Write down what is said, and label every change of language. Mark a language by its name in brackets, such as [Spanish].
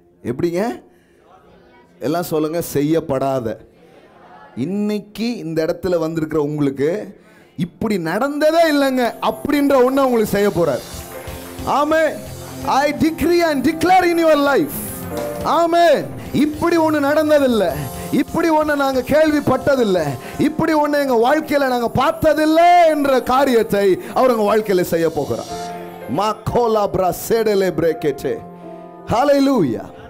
[Tamil] எப்படிங்க எல்லாம் சொல்லுங்க, செய்யப்படாத. இன்னைக்கு இந்த இடத்துல வந்திருக்கிற உங்களுக்கு இப்படி நடந்ததே இல்லைங்க அப்படின்ற ஒன்று உங்களுக்கு செய்ய போறார். ஆமென். [English] I decree and declare in your life. [Tamil] ஆமென். இப்படி ஒன்று நடந்ததில்லை, இப்படி ஒன்று நாங்கள் கேள்விப்பட்டதில்லை, இப்படி ஒன்று எங்கள் வாழ்க்கையில் நாங்கள் பார்த்ததில்லை என்ற காரியத்தை அவர் எங்கள் வாழ்க்கையில் செய்ய போகிறார். மாகோலா பிரா சேடலே பிரேக்கேச்சே. ஹல்லேலூயா.